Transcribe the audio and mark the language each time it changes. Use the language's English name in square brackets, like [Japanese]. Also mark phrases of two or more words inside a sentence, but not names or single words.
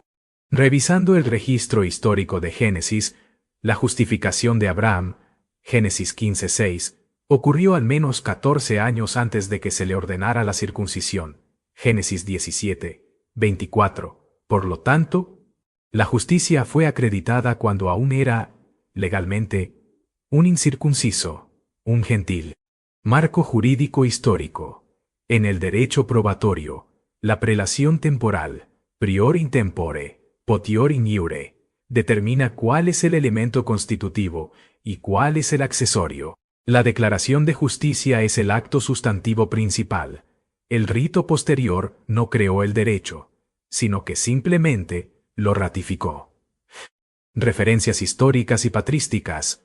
[Spanish] Revisando el registro histórico de Génesis, la justificación de Abraham, Génesis 15:6, ocurrió al menos 14 años antes de que se le ordenara la circuncisión, Génesis 17:24. Por lo tanto, la justicia fue acreditada cuando aún era, legalmente, un incircunciso, un gentil. Marco jurídico histórico. En el derecho probatorio, la prelación temporal, [Latin] prior in tempore, potior in iure, [Spanish] determina cuál es el elemento constitutivo y cuál es el accesorio. La declaración de justicia es el acto sustantivo principal. El rito posterior no creó el derecho, sino que simplemente lo ratificó. Referencias históricas y patrísticas.